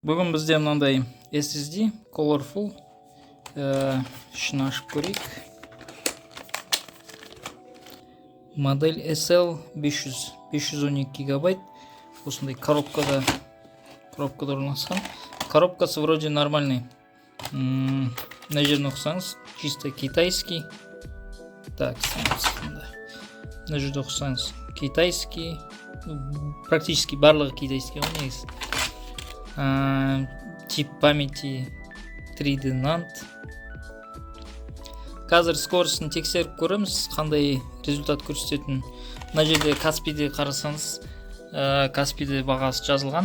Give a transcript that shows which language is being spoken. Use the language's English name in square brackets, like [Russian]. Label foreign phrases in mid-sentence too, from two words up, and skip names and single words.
[Kazakh] Бүгін бізде мынандай SSD Colorful ішін ашып көрейік. Модель SL500 512 гигабайт. Осындай коробкада орналасқан. [Russian] Коробкасы вроде нормальный. [Kazakh] На жерін оқысаңыз, [Russian] чисто китайский. [Kazakh] Так, на жерді оқысаңыз, китайский. Практически барлығы китайский ғой негізі. [Russian] Тип памяти 3D NAND. [Kazakh] Қазір скоростын тексеріп көреміз, қандай результат көрсететін. Мына жерде Каспиде қарасаңыз, Каспиде бағасы жазылған.